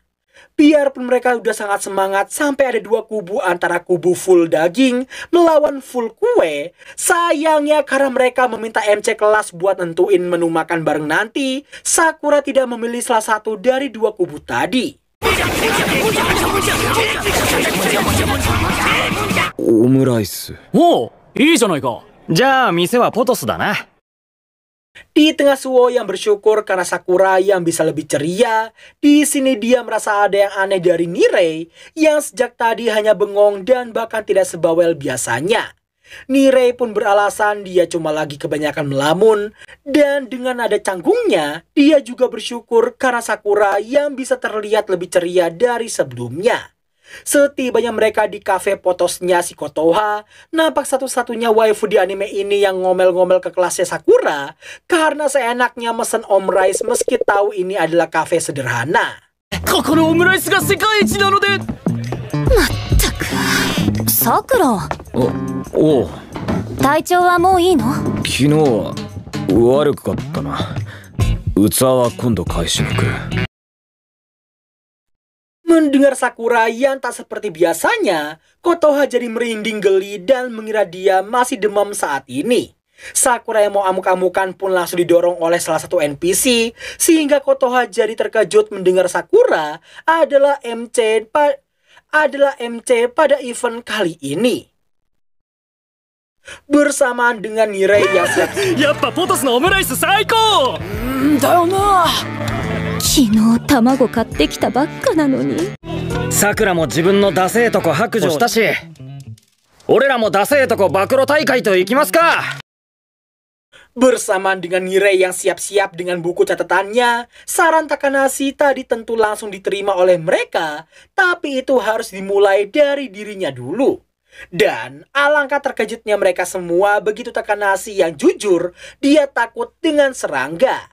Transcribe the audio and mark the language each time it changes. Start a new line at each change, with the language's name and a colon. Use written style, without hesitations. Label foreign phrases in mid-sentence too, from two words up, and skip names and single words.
Indonesian: Biarpun mereka udah sangat semangat sampai ada dua kubu antara kubu full daging melawan full kue, sayangnya karena mereka meminta MC kelas buat nentuin menu makan bareng nanti, Sakura tidak memilih salah satu dari dua kubu tadi.
Japanese: オムライス。おう、いいじゃないか。じゃあ店はポトスだな。
Indonesian: Di tengah Suo yang bersyukur karena Sakura yang bisa lebih ceria, di sini dia merasa ada yang aneh dari Nirei yang sejak tadi hanya bengong dan bahkan tidak sebawel biasanya. Nirei pun beralasan dia cuma lagi kebanyakan melamun, dan dengan nada canggungnya, dia juga bersyukur karena Sakura yang bisa terlihat lebih ceria dari sebelumnya. Setibanya mereka di kafe potosnya si Kotoha, nampak satu-satunya waifu di anime ini yang ngomel-ngomel ke kelasnya Sakura karena seenaknya mesen omrice meski tahu ini adalah kafe sederhana.
Japanese: ここのオムライスが世界一なので。さくら、おう。体調はもういいの？昨日は悪かったな。器は今度返しに来る。
Indonesian: Mendengar Sakura yang tak seperti biasanya, Kotoha jadi merinding geli dan mengira dia masih demam saat ini. Sakura yang mau amuk-amukan pun langsung didorong oleh salah satu NPC, sehingga Kotoha jadi terkejut mendengar Sakura adalah MC pada event kali ini. Bersamaan dengan Nirei yang siap.
Japanese: やっぱポトスのオムライス最高。だよな。昨日卵買ってきたばっかなのに。さくらも自分のダセーとこ白状したし、俺らもダセーとこ暴露大会と行きますか。
Indonesian: Bersamaan dengan Nirei yang siap-siap dengan buku catatannya, saran Takanashi tadi tentu langsung diterima oleh mereka, tapi itu harus dimulai dari dirinya dulu. Dan alangkah terkejutnya mereka semua begitu Takanashi yang jujur, dia takut dengan serangga.